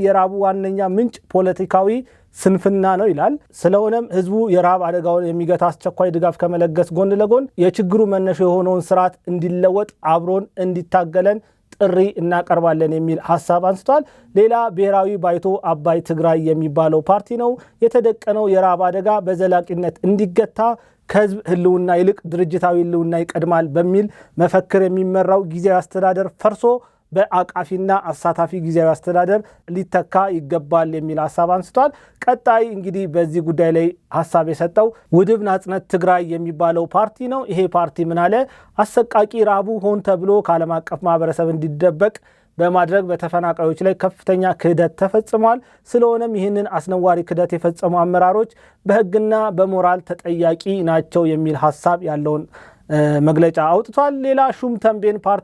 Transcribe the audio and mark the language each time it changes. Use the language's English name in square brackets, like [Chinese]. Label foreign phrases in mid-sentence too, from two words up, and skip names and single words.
[Amharic] የራቡ ዋነኛ ምንጭ ፖለቲካዊ ስንፍና ነው ይላል። ስለሆነም ህዝቡ የራብ አደጋውን የሚገታ አስቸኳይ ድጋፍ ከመለገስ ጎን ለጎን የችግሩ መነሻ የሆነውን ስርዓት እንዲለወጥ አብሮን እንዲታገለን ጥሪ እናቀርባለን የሚል ሐሳብ አንስቷል። ሌላ ብሔራዊ ባይቶ አባይ ትግራይ የሚባለው ፓርቲ ነው የተደቀነው የራብ አደጋ በዘላቂነት እንዲገታ ከህዝብ ህልውና ይልቅ ድርጅታዊ ህልውና ይቀድማል በሚል መፈክር የሚመራው ጊዜያዊ አስተዳደር ፈርሶ በአቃፊና አሳታፊ ጊዜያዊ አስተዳደር ሊተካ ይገባል የሚል ሐሳብ አንስቷል። ቀጣይ እንግዲህ በዚህ ጉዳይ ላይ ሐሳብ የሰጠው ውድብ ናጽነት ትግራይ የሚባለው ፓርቲ ነው። ይሄ ፓርቲ ምን አለ? አሰቃቂ ራቡ ሆን ተብሎ ከዓለም አቀፍ ማህበረሰብ እንዲደበቅ በማድረግ በተፈናቃዮች ላይ ከፍተኛ ክህደት ተፈጽሟል። ስለሆነም ይህንን አስነዋሪ ክህደት የፈጸሙ አመራሮች በህግና በሞራል ተጠያቂ ናቸው የሚል ሐሳብ ያለውን መግለጫ አውጥቷል። ሌላ ሹም ተንቤን ፓርቲ